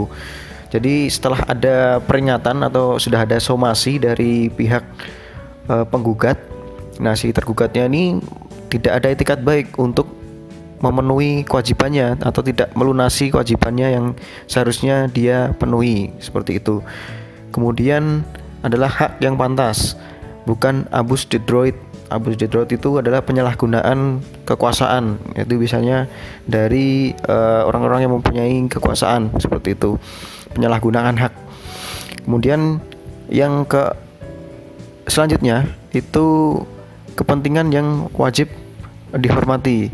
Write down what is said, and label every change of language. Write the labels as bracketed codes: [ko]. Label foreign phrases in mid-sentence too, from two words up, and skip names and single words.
[id] Jadi setelah ada peringatan atau sudah ada somasi dari pihak penggugat, nah si tergugatnya ini tidak ada etikat baik untuk memenuhi kewajibannya atau tidak melunasi kewajibannya yang seharusnya dia penuhi, seperti itu. Kemudian adalah hak yang pantas, bukan [fr] abus de droit. Abus de droit [id] itu adalah penyalahgunaan kekuasaan, itu biasanya dari orang-orang yang mempunyai kekuasaan, seperti itu, penyalahgunaan hak. Kemudian yang selanjutnya itu kepentingan yang wajib dihormati.